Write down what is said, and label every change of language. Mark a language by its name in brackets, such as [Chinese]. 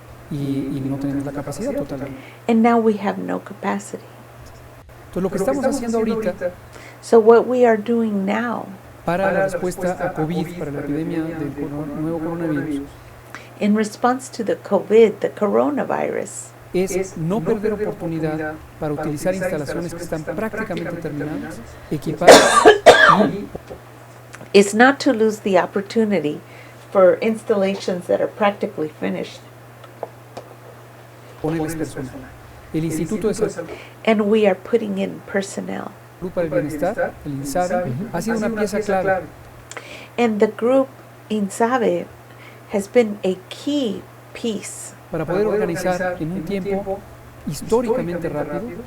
[Spanish] y no tenemos la capacidad totalmente. [English] and now we have no capacity. [Spanish] Entonces, lo que estamos haciendo ahorita [English] So what we are doing now [Spanish] para la respuesta a COVID, para la epidemia del nuevo coronavirus, [English] in response to the coronavirus, [Spanish] es no perder oportunidad para utilizar instalaciones que están prácticamente terminadas, equipadas y [English] is not to lose the opportunity for installations that are practically finished. [Spanish] ponerles personal. El Instituto de Salud [English] And we are putting in personnel. [Spanish] para el Bienestar, el INSABI, ha sido una pieza clave. [English] And the group INSABE has been a key piece. [Spanish] Para poder organizar en un tiempo históricamente rápido